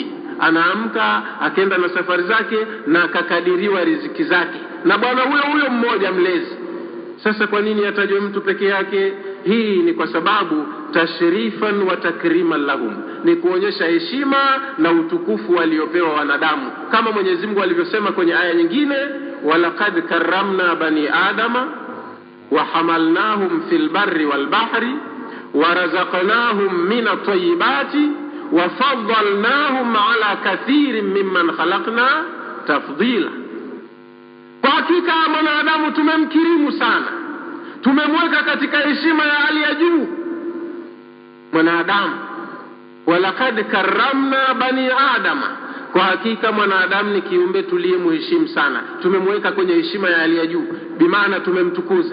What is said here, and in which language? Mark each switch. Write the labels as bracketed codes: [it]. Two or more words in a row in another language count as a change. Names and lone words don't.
[sw] Anaamka akenda na safari zake na akakadiriwa riziki zake na Bwana huyo mmoja mlezi. Sasa kwa nini atajwe mtu peke yake? Hii ni kwa sababu [ar] تشريفا وتكريما لهم, [sw] ni kuonyesha heshima na utukufu waliopewa wanadamu, kama Mwenyezi Mungu alivyosema kwenye aya nyingine, [ar] ولقد كرمنا بني آدم وحملناهم في البر والبحر ورزقناهم من الطيبات وفضلناهم على كثير ممن خلقنا تفضيلا. [sw] Kwa hakika mwanadamu tumemkirimu sana, tumemweka katika heshima ya hali ya juu mwanadamu. [ar] ولقد كرمنا بني آدم, [sw] kwa hakika mwanadamu ni kiumbe tuliyemheshimu sana, tumemweka kwenye heshima ya hali ya juu, bimaana tumemtukuza.